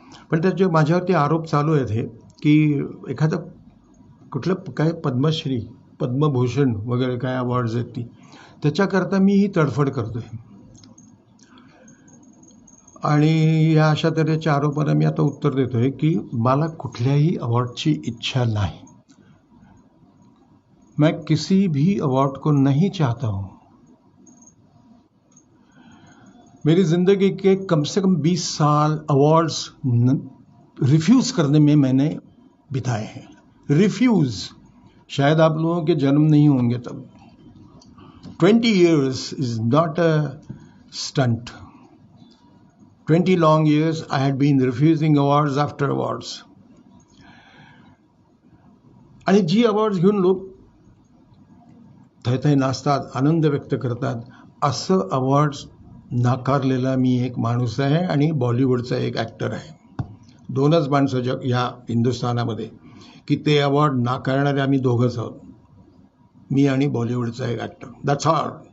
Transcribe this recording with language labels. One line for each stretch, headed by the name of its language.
Marathi: पण त्याचे माझ्यावरती आरोप चालू आहेत हे की एखादं कुठलं काय पद्मश्री, पद्मभूषण वगैरे काय अवॉर्ड्स आहेत ती त्याच्याकरता मी ही तडफड करतोय. आणि या अशा तऱ्हेच्या आरोपाला मी आता उत्तर देतोय की मला कुठल्याही अवॉर्डची इच्छा नाही.
Hindi: मैं किसी भी अवार्ड को नहीं चाहता हूं. मेरी जिंदगी के कम से कम 20 साल अवार्ड्स रिफ्यूज करने में मैंने बिताए हैं. रिफ्यूज. शायद आप लोगों के जन्म नहीं होंगे तब.
English: 20 years is not a stunt. 20 long years I had been refusing awards after awards.
Marathi: आणि जी अवॉर्ड्स घेऊन लोक थैथै नाचतात, आनंद व्यक्त करतात, असं अवॉर्ड्स नाकारलेला मी एक माणूस आहे आणि बॉलिवूडचा एक ॲक्टर आहे. 2च माणसं या हिंदुस्थानामध्ये की ते अवॉर्ड नाकारणारे आम्ही दोघंच आहोत, मी आणि बॉलिवूडचा एक ॲक्टर.
English: That's all.